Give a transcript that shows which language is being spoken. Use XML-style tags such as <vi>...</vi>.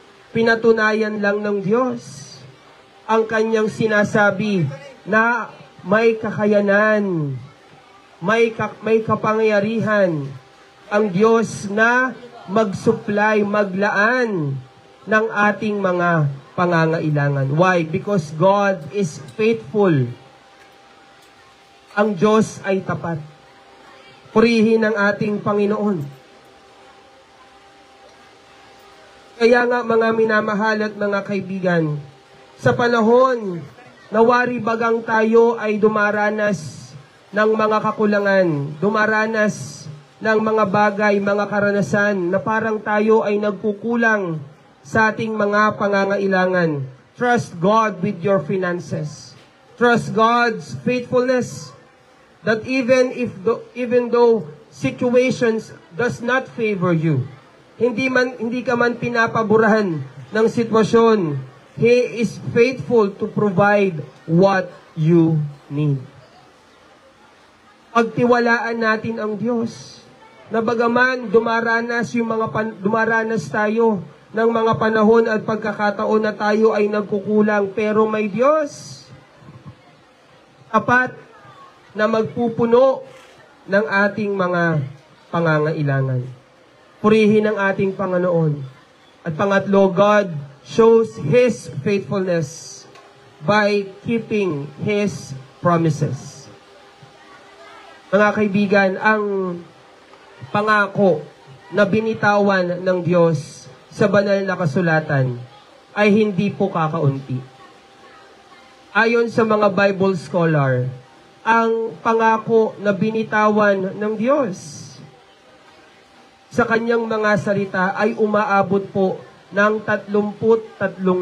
<tl>Pinatunayan lang ng Diyos ang kanyang sinasabi na may kakayanan, may kapangyarihan ang Diyos na mag-supply, maglaan ng ating mga pangangailangan.</tl> <en>Why? Because God is faithful.</en> <tl>Ang Diyos ay tapat. Purihin ang ating Panginoon. Kaya nga mga minamahal at mga kaibigan, sa panahon na wari bagang tayo ay dumaranas ng mga kakulangan, dumaranas ng mga bagay, mga karanasan na parang tayo ay nagkukulang sa ating mga pangangailangan.</tl> <en>Trust God with your finances. Trust God's faithfulness, that even though situations does not favor you,</en> <tl>hindi ka man pinapaburahan ng sitwasyon,</tl> <en>He is faithful to provide what you need.</en> <tl>Pagtiwalaan natin ang Diyos, na bagaman dumaranas tayo ng mga panahon at pagkakataon na tayo ay nagkukulang, pero may Diyos tapat na magpupuno ng ating mga pangangailangan. Purihin ang ating Panginoon. At pangatlo,</tl> <en>God shows His faithfulness by keeping His promises.</en> <tl>Mga kaibigan, ang pangako na binitawan ng Diyos sa banal na kasulatan ay hindi po kakaunti. Ayon sa mga Bible scholar, ang pangako na binitawan ng Diyos sa kanyang mga salita ay umaabot po ng 33,000.</tl>